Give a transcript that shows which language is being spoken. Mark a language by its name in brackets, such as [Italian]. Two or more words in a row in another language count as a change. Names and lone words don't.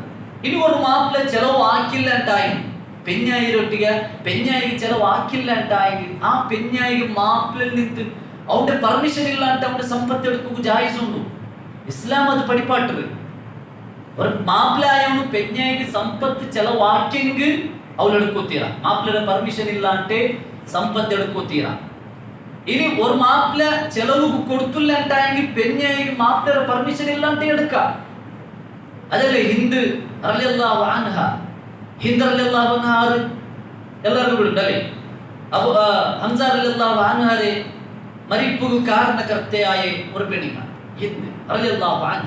[Malayalam] ഇനി ഒരു മാപ്പിള ചെലവ് ആക്കില്ല ഉണ്ടായി പെഞ്ഞായി ചെലവാക്കില്ല ഉണ്ടായെങ്കിൽ ആ പെഞ്ഞായി മാപ്പിളിൽ നിന്ന് അവന്റെ പെർമിഷൻ ഇല്ലാണ്ട് അവന്റെ സമ്പത്ത് എടുക്കുക ജായിസുണ്ടു. ഇസ്ലാം അത് പഠിപ്പാട്ടത്. ഒരു മാപ്പിളായവന് പെഞ്ഞായി സമ്പത്ത് ചെലവാക്കിയെങ്കിൽ [Kannada] ಅವಳು ಎಡ್ಕೋತೀರ. ಮಾಪ್ಲರ ಪರ್ಮಿಷನ್ ಇಲ್ಲ ಅಂಟೆ ಸಂಪತ್ತು ಎಡ್ಕೋತೀರ. [Malayalam] ഇനി ഒരു മാപ്പിള ചെലവ് കൊടുത്തില്ല ഉണ്ടായെങ്കിൽ പിന്നെ മാപ്പിളയുടെ പെർമിഷൻ ഇല്ലാണ്ട് എടുക്കാം. അതല്ലേ ഹിന്ദ് [Arabic] رضي الله عنها. [Malayalam] ഹിന്ദ് [Arabic] رضي الله عنها [Malayalam] എല്ലാവർക്കും ഉണ്ടല്ലേ. അപ്പൊ ഹംസ [Arabic] رضي الله عنها [Malayalam] മരിപ്പുക്ക് കാരണകർത്തയായ ഒരു പെണ്ണിനാണ് ഹിന്ദ് [Arabic] رضي الله عنها.